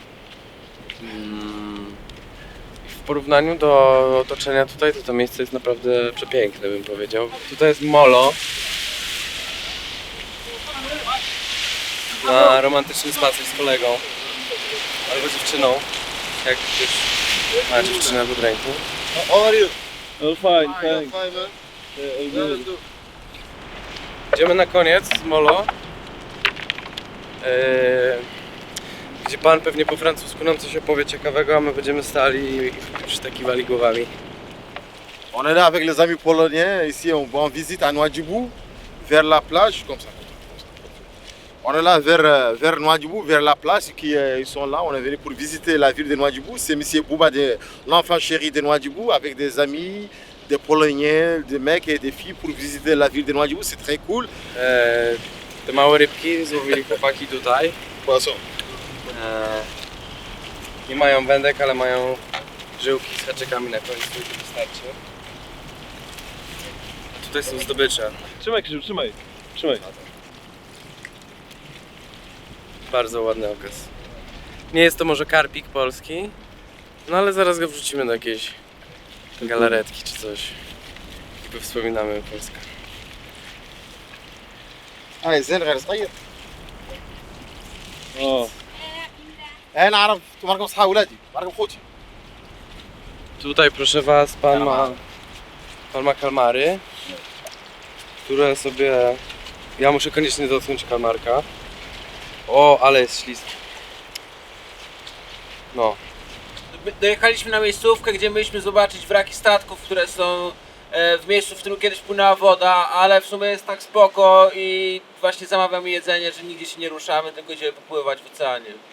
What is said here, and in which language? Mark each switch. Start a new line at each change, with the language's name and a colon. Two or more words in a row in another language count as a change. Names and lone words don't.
Polish: W porównaniu do otoczenia tutaj, to miejsce jest naprawdę przepiękne, bym powiedział. Tutaj jest molo. Na romantyczny spacer z kolegą albo dziewczyną, jak ktoś ma dziewczynę pod ręką.
English: How are you? All fine, Fine, man.
Polish: Idziemy na koniec z molo, gdzie pan pewnie po francusku nam coś opowie ciekawego, a my będziemy stali i przytakiwali głowami.
French: On est là avec les amis polonais, ici on va en visite à Nouadhibou, vers la plage, comme ça. On est là vers Nouadhibou, vers la plage, ils sont là, on est venu pour visiter la ville de Nouadhibou. C'est M. Bouba, l'enfant chéri de Nouadhibou, avec des amis, des Polonais, des mecs et des filles pour visiter la ville de Nouadhibou, c'est très cool.
Polish: Te małe rybki złowili chłopaki tutaj. Poisson. Nie mają wędek, ale mają żyłki z haczykami na końcu i to wystarczy. A tutaj są zdobycze. Trzymaj, Krzysiu, trzymaj. Trzymaj. Bardzo ładny okaz. Nie jest to może karpik polski, no ale zaraz go wrzucimy do jakiejś galaretki czy coś. I wspominamy Polskę.
Arabic: زين غير صغير. O, انا اعرف مرقم صحاب ولادي مرقم خوتي.
Polish: Tutaj proszę was, pan ma kalmary, które sobie... Ja muszę koniecznie dotknąć kalmarka. O, ale jest śliski. No. Dojechaliśmy na miejscówkę, gdzie mieliśmy zobaczyć wraki statków, które są w miejscu, w którym kiedyś płynęła woda, ale w sumie jest tak spoko i właśnie zamawiamy jedzenie, że nigdzie się nie ruszamy, tylko idziemy popływać w oceanie.